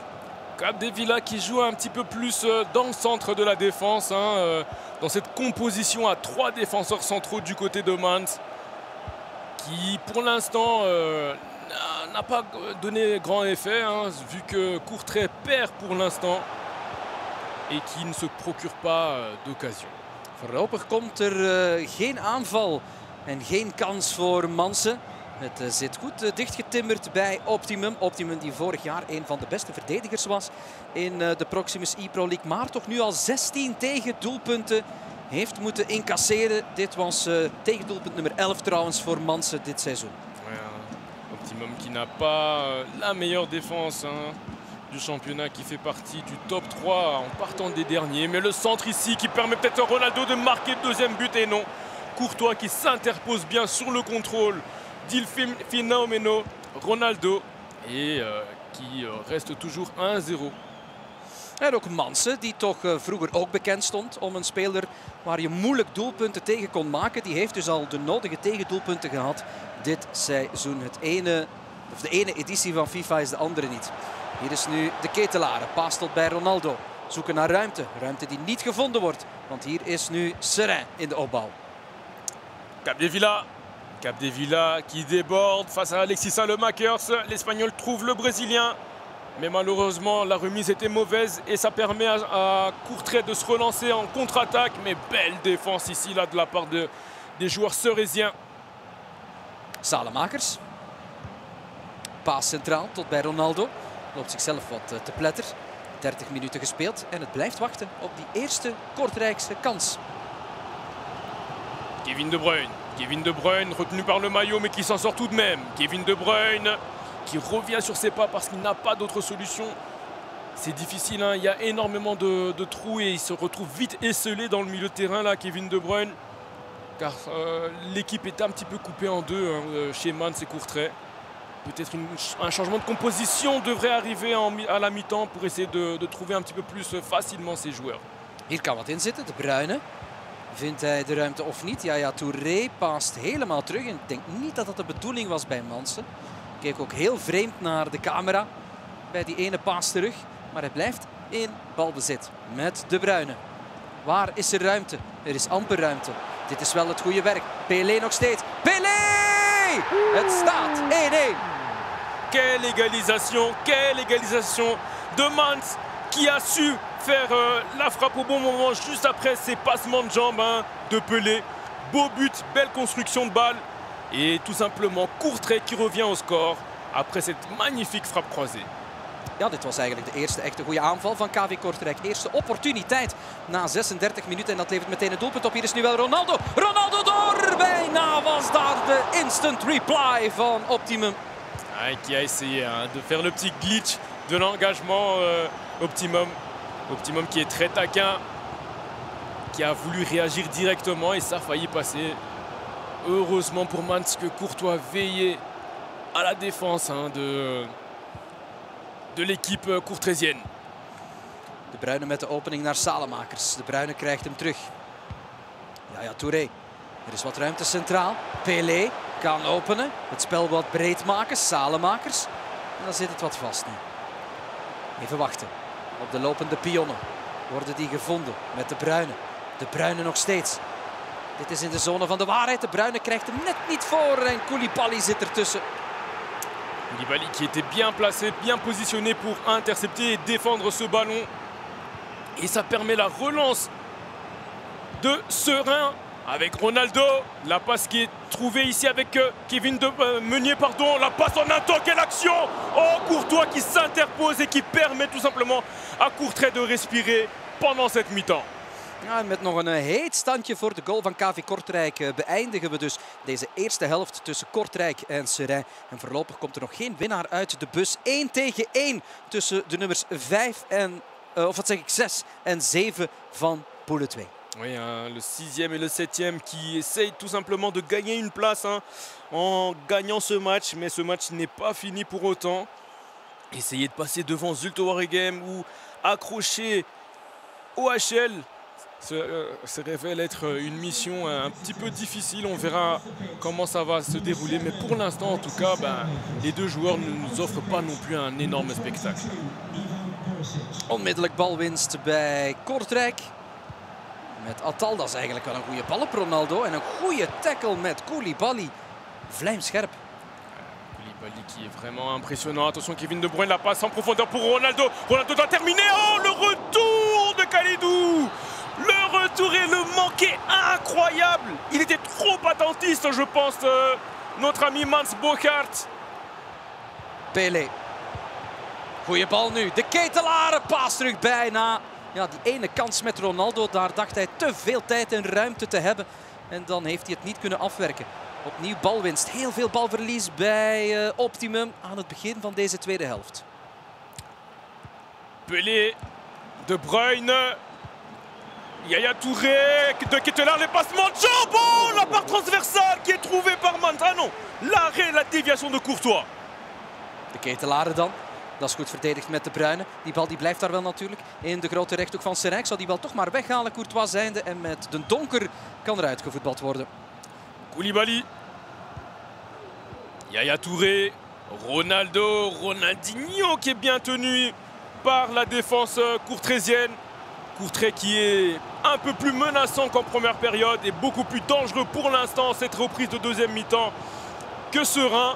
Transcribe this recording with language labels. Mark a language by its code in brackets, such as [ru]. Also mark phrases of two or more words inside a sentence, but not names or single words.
[fr] Capdevila qui joue un petit peu plus dans le centre de la défense. Dans cette composition à 3 défenseurs centraux du côté de Mans. Qui pour l'instant n'a pas donné grand effet, vu que Courtrai perd pour l'instant et qui ne se procure pas d'occasion. [nl] Voorlopig komt er geen aanval en geen kans voor Manse. Het zit goed dichtgetimmerd bij Optimum. Optimum die vorig jaar een van de beste verdedigers was in de Proximus e-Pro League. Maar toch nu al 16 tegendoelpunten heeft moeten incasseren. Dit was tegendoelpunt nummer 11 trouwens voor Manse dit seizoen. [fr] Optimum qui n'a pas la meilleure défense du championnat, qui fait partie du top 3 en partant des derniers. Mais le centre ici qui permet peut-être à Ronaldo de marquer le deuxième but et non. Courtois qui s'interpose bien sur le contrôle d'Il Fenomeno Ronaldo et qui reste toujours 1-0. [nl] En ook Manse, die toch vroeger ook bekend stond om een speler waar je moeilijk doelpunten tegen kon maken. Die heeft dus al de nodige tegendoelpunten gehad dit seizoen. De ene editie van FIFA is de andere niet. Hier is nu de Ketelare, paas tot bij Ronaldo. Zoeken naar ruimte, ruimte die niet gevonden wordt. Want hier is nu Serein in de opbouw. [fr] Capdevila qui déborde face à Alexis Saelemaekers. L'Espagnol trouve le Brésilien. Mais malheureusement, la remise était mauvaise et ça permet à Courtrai de se relancer en contre-attaque. Mais belle défense ici là, de la part des joueurs cerésiens. Saelemaekers. [nl] Paas centraal tot bij Ronaldo. Loopt zichzelf wat te pletter. 30 minuten gespeeld en het blijft wachten op die eerste Kortrijkse kans. [fr] Kevin De Bruyne retenu par le maillot mais qui s'en sort tout de même. Kevin De Bruyne qui revient sur ses pas parce qu'il n'a pas d'autre solution. C'est difficile, hein. Il y a énormément de trous et il se retrouve vite esselé dans le milieu de terrain là, Kevin De Bruyne. Car l'équipe est un petit peu coupée en deux chez Mans et Courtrai. Peut-être un changement de composition devrait arriver à la mi-temps pour essayer de trouver un petit peu plus facilement ses joueurs. [nl] Hier kan wat in zitten, De Bruyne. Vindt hij de ruimte of niet? Yaya Touré paast helemaal terug. En ik denk niet dat dat de bedoeling was bij Manse. Keek ook heel vreemd naar de camera bij die ene paas terug. Maar hij blijft in balbezit met De Bruyne. Waar is er ruimte? Er is amper ruimte. Dit is wel het goede werk. Pelé nog steeds. Pelé! Het staat 1-1. [fr] Quelle égalisation de Mans qui a su faire la frappe au bon moment juste après ces passements de jambes de Pelé. Beau but, belle construction de balle et tout simplement Courtrai qui revient au score après cette magnifique frappe croisée. [nl] Ja, dit was eigenlijk de eerste echte goede aanval van KV Kortrijk. Eerste opportuniteit na 36 minuten en dat levert meteen een doelpunt op. Hier is nu wel Ronaldo. Ronaldo door! Bijna was daar de [en] instant reply [nl] van Optimum. [fr] Qui a essayé de faire le petit glitch de l'engagement Optimum. Optimum qui est très taquin, qui a voulu réagir directement et ça a failli passer. Heureusement pour Mans que Courtois veillait à la défense de l'équipe courtraisienne. [nl] De Bruyne met de opening naar Saelemaekers. De Bruyne krijgt hem terug. Yaya Touré. Er is wat ruimte centraal. Pelé kan openen. Het spel wat breed maken. Saelemaekers. En dan zit het wat vast nu. Even wachten. Op de lopende pionnen worden die gevonden met De Bruyne. De Bruyne nog steeds. Dit is in de zone van de waarheid. De Bruyne krijgt hem net niet voor en Koulibaly zit ertussen. [fr] Koulibaly qui était bien placé, bien positionné pour intercepter et défendre ce ballon. Et ça permet la relance de Serein avec Ronaldo. La passe qui est trouvée ici avec Kevin Meunier, pardon. La passe en un temps, quelle action! Oh, Courtois qui s'interpose et qui permet tout simplement à Courtrai de respirer pendant cette mi-temps. [nl] Ja, met nog een heet standje voor de goal van KV Kortrijk beëindigen we dus deze eerste helft tussen Kortrijk en Serein. En voorlopig komt er nog geen winnaar uit de bus. 1-1 tussen de nummers 6 en 7 van Poule 2. [fr] Oui, le 6e et le 7e qui essayent tout simplement de gagner une place en gagnant ce match. Mais ce match n'est pas fini pour autant. Essayer de passer devant Zulte Waregem ou accrocher OHL se révèle être une mission un petit peu difficile. On verra comment ça va se dérouler. Mais pour l'instant, en tout cas, les deux joueurs ne nous offrent pas non plus un énorme spectacle. [nl] Onmiddellijk balwinst bij Kortrijk. Met Attal, dat is eigenlijk wel een goede bal op Ronaldo. En een goede tackle met Koulibaly. Vlijmscherp. [fr] Koulibaly qui est vraiment impressionnant. Attention, Kevin De Bruyne, la passe en profondeur pour Ronaldo. Ronaldo doit terminer. Oh, le retour de Kalidou! Le retour et le manqué incroyable. Il était trop attentiste, je pense, notre ami Mans Bogaert. [nl] Pelé. Goeie bal nu. De Ketelaere, paas terug bijna. Ja, die ene kans met Ronaldo, daar dacht hij te veel tijd en ruimte te hebben. En dan heeft hij het niet kunnen afwerken. Opnieuw balwinst. Heel veel balverlies bij Optimum aan het begin van deze tweede helft. Pelé, De Bruyne, Yaya Touré, De Ketelaere, [fr] les passements de jambes. Oh, la part transversale qui est trouvée par Mans. Ah non, l'arrêt, la déviation de Courtois. [nl] De Ketelaere dan. Dat is goed verdedigd met De Bruyne. Die bal die blijft daar wel natuurlijk. In de grote rechthoek van Seraing zal die bal toch maar weghalen. Courtois zijnde. En met de Donker kan er uitgevoetbald worden. Koulibaly. Yaya Touré. Ronaldo. [fr] Ronaldinho qui est bien tenu par la défense courtrésienne. Courtrai qui est un peu plus menaçant qu'en première période et beaucoup plus dangereux pour l'instant cette reprise de deuxième mi-temps que serein.